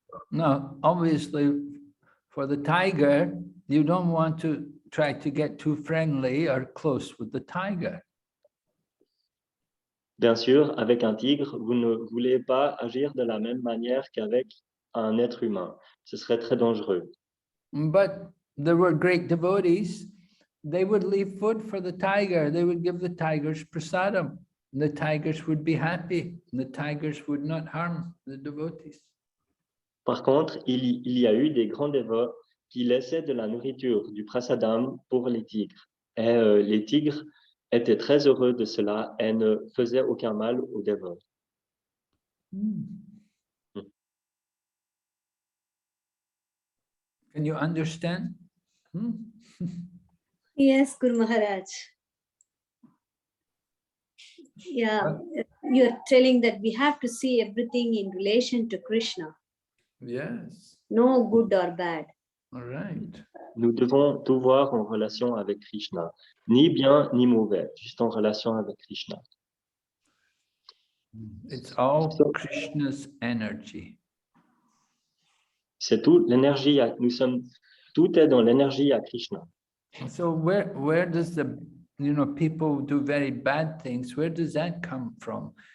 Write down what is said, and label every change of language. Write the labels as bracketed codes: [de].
[en] Now, obviously, for the tiger, you don't want to try to get too friendly or close with the tiger. [fr] Bien sûr, avec un tigre, vous ne voulez pas agir de la même manière qu'avec un être humain. Ce serait très dangereux. [en] But there were great devotees. They would leave food for the tiger. They would give the tigers prasadam. The tigers would be happy. The tigers would not harm the devotees. [fr] Par contre, il y a eu des grands dévots qui laissaient de la nourriture, du prasadam pour les tigres. Et les tigres étaient très heureux de cela et ne faisaient aucun mal aux dévots. [en] Can you understand? Yes, Guru Maharaj. Yeah, you're telling that we have to see everything in relation to Krishna. Yes. No good or bad. All right. [fr] Nous devons tout voir en relation avec Krishna. Ni bien, ni mauvais, juste en relation avec Krishna. [en] It's all Krishna's energy. [fr] C'est tout l'énergie, tout est dans l'énergie à Krishna. [en] So where does the, people do very bad things, where does that come from?